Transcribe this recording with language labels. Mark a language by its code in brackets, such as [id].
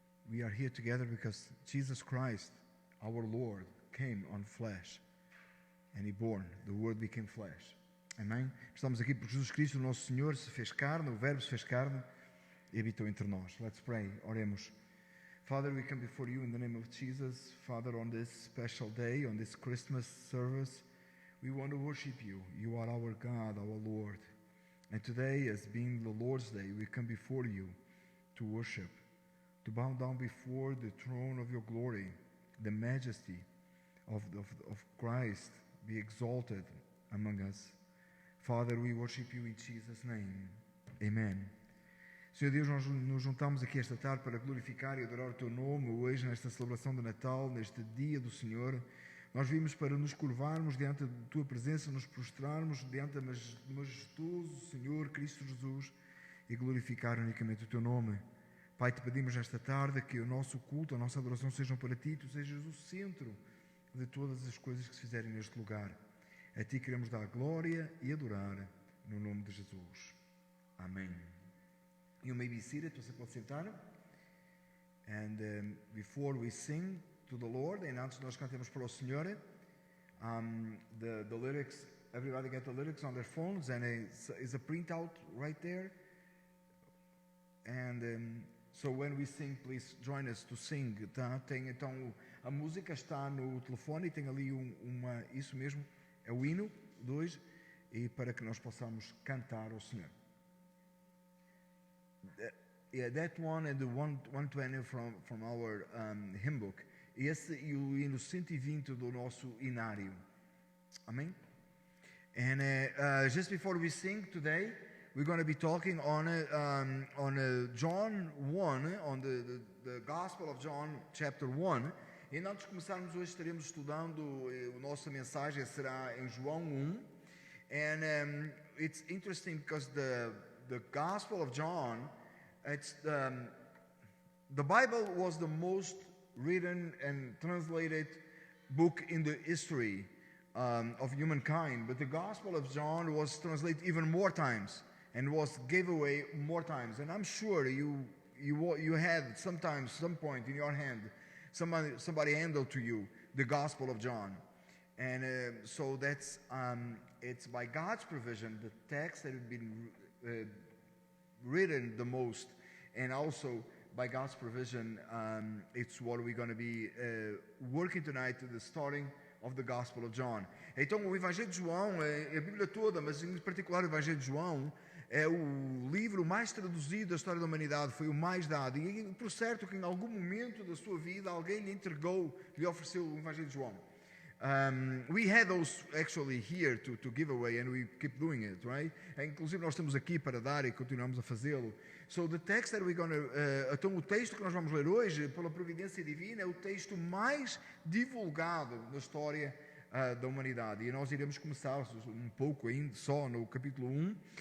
[en] We are here together because Jesus Christ, our Lord, came on flesh. And He born. The Word became flesh. Amém? [pt] Estamos aqui porque Jesus Cristo, o nosso Senhor, se fez carne, o Verbo se fez carne e habitou entre nós. [en] Let's pray. [pt] Oremos. [en] Father, we come before you in the name of Jesus. Father, on this special day, on this Christmas service, we want to worship you. You are our God, our Lord. And today, as being the Lord's Day, we come before you to worship, to bow down before the throne of your glory, the majesty of Christ be exalted among us. Father, we worship you in Jesus' name. Amen. [pt] Senhor Deus, nós nos juntamos aqui esta tarde para glorificar e adorar o Teu nome, hoje nesta celebração de Natal, neste dia do Senhor. Nós vimos para nos curvarmos diante da Tua presença, nos prostrarmos diante do majestoso Senhor Cristo Jesus e glorificar unicamente o Teu nome. Pai, te pedimos nesta tarde que o nosso culto, a nossa adoração sejam para Ti, Tu sejas o centro de todas as coisas que se fizerem neste lugar. A Ti queremos dar glória e adorar no nome de Jesus. Amém. [en] You may be seated, [pt] você pode sentar. [en] And before we sing to the Lord, [pt] e antes nós cantemos para o Senhor, [en] the lyrics, everybody get the lyrics on their phones, and is a printout right there. And so when we sing, please join us to sing. [pt] Tá? Tem, então, a música está no telefone e tem ali isso mesmo, é o hino 2, e para que nós possamos cantar ao Senhor. [en] Yeah, that one and the 120 from our hymn book. [pt] Esse e o hino 120 do nosso inário. Amém? [en] And just before we sing today, we're going to be talking on John 1, on the Gospel of John, chapter 1. [pt] E antes de começarmos hoje, estaremos estudando, a nossa mensagem será em João 1. [en] And it's interesting because the Gospel of John, it's the Bible was the most written and translated book in the history of humankind, but the Gospel of John was translated even more times and was gave away more times. And I'm sure you had sometimes, some point in your hand, somebody handed to you the Gospel of John, and so that's it's by God's provision the text that had been written the most, and also by God's provision, it's what we're going to be working tonight to the starting of the Gospel of John. [pt] Então, o Evangelho de João, a Bíblia toda, mas em particular o Evangelho de João, é o livro mais traduzido da história da humanidade, foi o mais dado. E por certo que em algum momento da sua vida alguém lhe entregou, lhe ofereceu o Evangelho de João. [en] We had those actually here to give away, and we keep doing it, right? [pt] Inclusive nós estamos aqui para dar e continuamos a fazê-lo. [en] So the text that we're going to, [pt] então o texto que nós vamos ler hoje, pela providência divina, é o texto mais divulgado na história da humanidade. E nós iremos começar um pouco ainda só no capítulo 1.